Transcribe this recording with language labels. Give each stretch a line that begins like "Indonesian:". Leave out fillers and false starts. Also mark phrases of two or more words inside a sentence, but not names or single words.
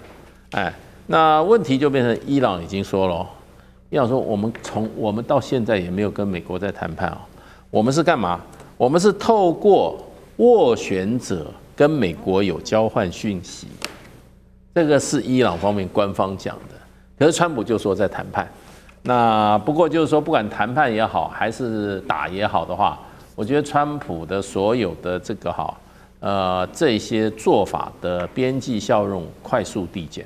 Chinese: 那問題就變成伊朗已經說了，伊朗說我們到現在也沒有跟美國在談判啊，我們是幹嘛？我們是透過斡旋者跟美國有交換訊息，這個是伊朗方面官方講的。可是川普就說在談判。那不過就是說，不管談判也好，還是打也好的話，我覺得川普的所有的這個這些做法的邊際效用快速遞減。